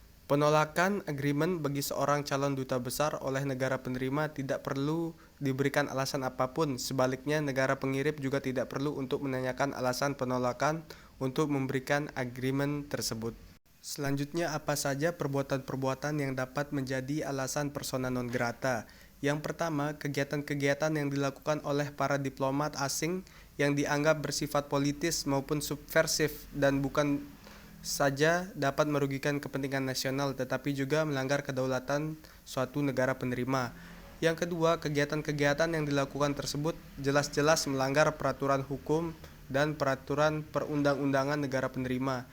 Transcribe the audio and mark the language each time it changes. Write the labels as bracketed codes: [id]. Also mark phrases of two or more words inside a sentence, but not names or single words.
[id] Penolakan agreement bagi seorang calon duta besar oleh negara penerima tidak perlu diberikan alasan apapun. Sebaliknya, negara pengirim juga tidak perlu untuk menanyakan alasan penolakan untuk memberikan agreement tersebut. Selanjutnya, apa saja perbuatan-perbuatan yang dapat menjadi alasan [la] persona non grata? [id] Yang pertama, kegiatan-kegiatan yang dilakukan oleh para diplomat asing yang dianggap bersifat politis maupun subversif dan bukan saja dapat merugikan kepentingan nasional tetapi juga melanggar kedaulatan suatu negara penerima. Yang kedua, kegiatan-kegiatan yang dilakukan tersebut jelas-jelas melanggar peraturan hukum dan peraturan perundang-undangan negara penerima.